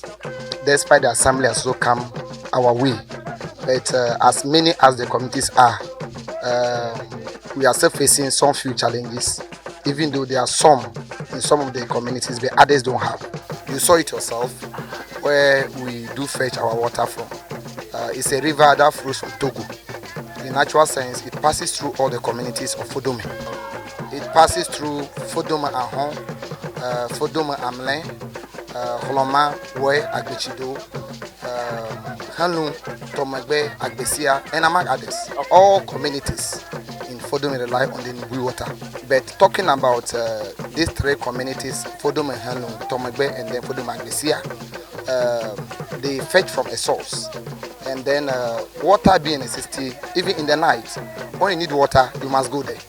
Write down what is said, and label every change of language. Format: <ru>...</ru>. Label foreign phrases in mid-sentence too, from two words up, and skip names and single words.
<en>Despite the assembly has also come our way, but as many as the communities are, we are still facing some few challenges, even though there are some in some of the communities, but others don't have. You saw it yourself, where we do fetch our water from. It's a river that flows from Togo. In actual sense, it passes through all the communities of Fodome. It passes through Fodome Ahon, Fodome Amlen, Holoma, Wé, Agbechido, Hanu, Tomegbe, Agbesia, and among others. All communities in Fodome rely on the Ngui water. But talking about these three communities, Fodome, Hanu, Tomegbe, and then Fodome Agbesia, they fetch from a source. And then water being necessity, even in the night, when you need water, you must go there.</en>